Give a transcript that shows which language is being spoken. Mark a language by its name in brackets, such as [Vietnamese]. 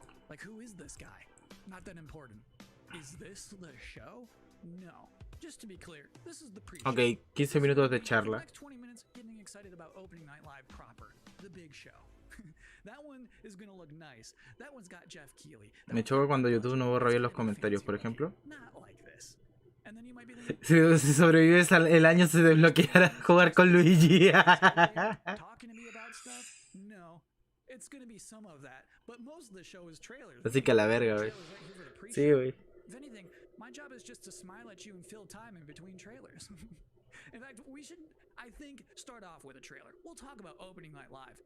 [English] Like, who is this guy? Not that important. Is this the show? No. Just to be clear, this is the pre-show. [Spanish] Ok, 15 minutos de charla. [English] The next 20 minutes getting excited about opening night live proper, the big show. That one is gonna look nice. That one's got Jeff Keighley. [Spanish] Me choca cuando YouTube no borra bien los comentarios, por ejemplo. [English] Not like this. And then you might be thinking, [Spanish] Si sobrevives el año se desbloqueará jugar con Luigi. [English] talking to me about stuff? No. It's gonna be some of that, but most of the show is trailers. [Spanish] Así que a la verga, güey. [English] Trailers right here for the pre-show. [Spanish] Sí, güey. [English] If anything, my job is just to smile at you and fill time in between trailers. In fact, we should, I think, start off with a trailer. We'll talk about opening night live.